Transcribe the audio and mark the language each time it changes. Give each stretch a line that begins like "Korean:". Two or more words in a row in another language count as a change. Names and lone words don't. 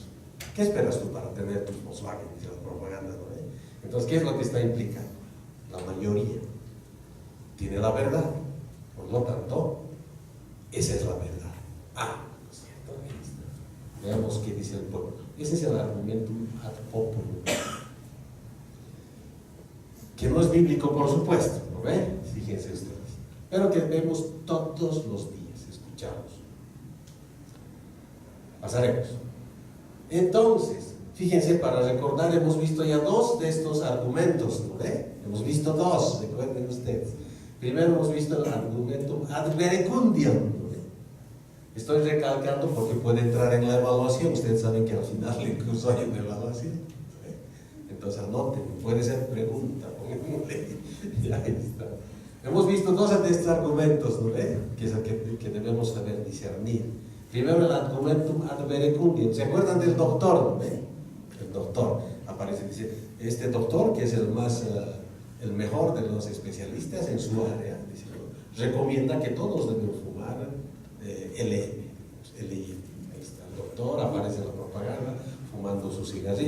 Spanish: ¿Qué esperas tú para tener tu Volkswagen? Dice la propaganda, ¿no? Entonces, ¿qué es lo que está implicando? La mayoría tiene la verdad, por lo tanto, esa es la verdad. ¿No es cierto? Ahí está. Veamos qué dice el pueblo. Ese es el
Latin: argumentum ad populum,
Spanish: que no es bíblico, por supuesto, ¿no ve? Fíjense ustedes, pero que vemos todos los días, escuchamos. Pasaremos. Entonces, fíjense, para recordar, hemos visto ya dos de estos argumentos, ¿no ve? Hemos visto dos, recuerden ustedes. Primero hemos visto el
Latin: argumentum ad verecundiam,
Spanish: ¿no ve? Estoy recalcando porque puede entrar en la evaluación. Ustedes saben que al final incluso hay una evaluación, ¿no ve? Entonces anoten, puede ser pregunta. Ya está. Hemos visto dos de estos argumentos, ¿no ve? Que debemos saber discernir. Primero el
Latin: argumentum ad verecundiam.
Spanish: ¿Se acuerdan del doctor? ¿No ve? El doctor aparece, dice, este doctor, que es el mejor de los especialistas en su área, dice, recomienda que todos deben fumar LM. Ahí está el doctor, aparece en la propaganda fumando su cigarrillo.